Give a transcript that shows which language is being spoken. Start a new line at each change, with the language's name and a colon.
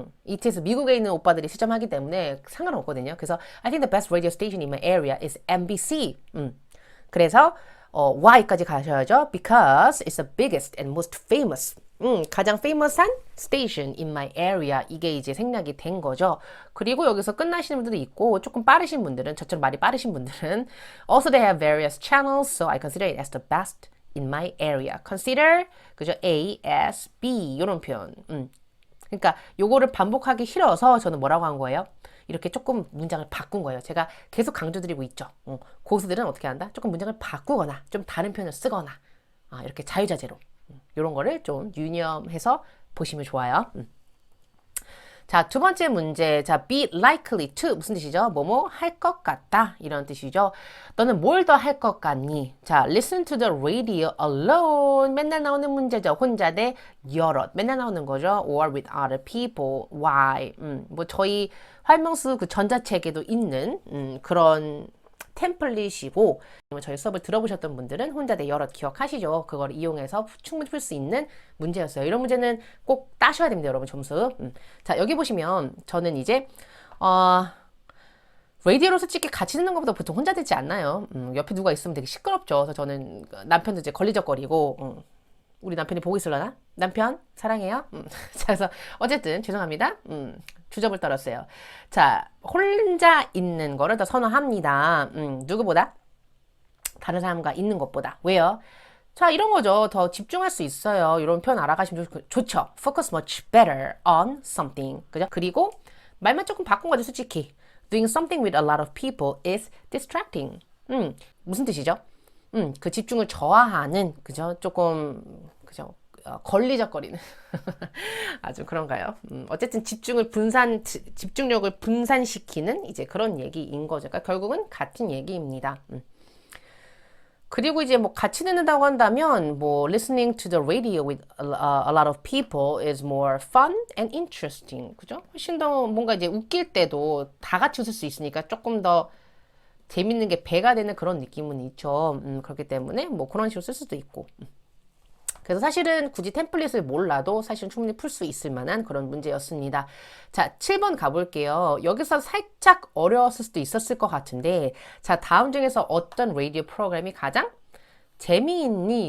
Korean: ETS 미국에 있는 오빠들이 시점하기 때문에 상관없거든요.
English: 그래서 I think the best radio station in my area is MBC.
Korean: 그래서 why까지 가셔야죠.
English: Because it's the biggest and most famous.
Korean: 가장
English: famous한 station in my area.
Korean: 이게 이제 생략이 된 거죠. 그리고 여기서 끝나시는 분들도 있고 조금 빠르신 분들은 저처럼 말이 빠르신 분들은 also
English: they have various channels so I consider it as the best in my area.
Korean: Consider 그죠? A, S, B 이런 표현. 그러니까 요거를 반복하기 싫어서 저는 뭐라고 한 거예요? 이렇게 조금 문장을 바꾼 거예요. 제가 계속 강조드리고 있죠. 고수들은 어떻게 한다? 조금 문장을 바꾸거나 좀 다른 표현을 쓰거나 이렇게 자유자재로 이런 거를 좀 유념해서 보시면 좋아요. 자, 두 번째 문제. 자, be likely to 무슨 뜻이죠? 뭐뭐 할 것 같다 이런 뜻이죠. 너는 뭘 더 할 것 같니?
English: 자, listen to the radio alone.
Korean: 맨날 나오는 문제죠. 혼자 대 여럿. 맨날 나오는 거죠.
English: or with other people. why?
Korean: 뭐 저희 활명수 그 전자책에도 있는 그런 템플릿이고 저희 수업을 들어보셨던 분들은 혼자 대 여럿 기억하시죠? 그걸 이용해서 충분히 풀 수 있는 문제였어요. 이런 문제는 꼭 따셔야 됩니다, 여러분 점수. 자, 여기 보시면 저는 이제 라디오로 솔직히 같이 듣는 것보다 보통 혼자 듣지 않나요? 옆에 누가 있으면 되게 시끄럽죠. 그래서 저는 남편도 이제 걸리적거리고 우리 남편이 보고 있으려나? 남편 사랑해요. 자, 그래서 어쨌든 죄송합니다. 주접을 떨었어요. 자, 혼자 있는 거를 더 선호합니다. 누구보다? 다른 사람과 있는 것보다. 왜요? 자, 이런 거죠. 더 집중할 수 있어요. 이런 표현 알아가시면 좋죠.
English: Focus much better on something.
Korean: 그죠? 그리고 말만 조금 바꾼 거죠, 솔직히.
English: Doing something with a lot of people is distracting.
Korean: 무슨 뜻이죠? 그 집중을 저하하는, 그죠? 조금, 그죠? 걸리적거리는. 아주 그런가요? 어쨌든 집중력을 분산시키는 이제 그런 얘기인 거죠. 그러니까 결국은 같은 얘기입니다. 그리고 이제 뭐 같이 듣는다고 한다면 뭐
English: listening to the radio with a lot of people is more fun and interesting.
Korean: 그죠? 훨씬 더 뭔가 이제 웃길 때도 다 같이 웃을 수 있으니까 조금 더 재밌는 게 배가 되는 그런 느낌은 있죠. 그렇기 때문에 뭐 그런 식으로 쓸 수도 있고. 그래서 사실은 굳이 템플릿을 몰라도 사실 충분히 풀 수 있을 만한 그런 문제였습니다. 자, 7번 가볼게요. 여기서 살짝 어려웠을 수도 있었을 것 같은데, 자, 다음 중에서 어떤 라디오 프로그램이 가장 재미있니?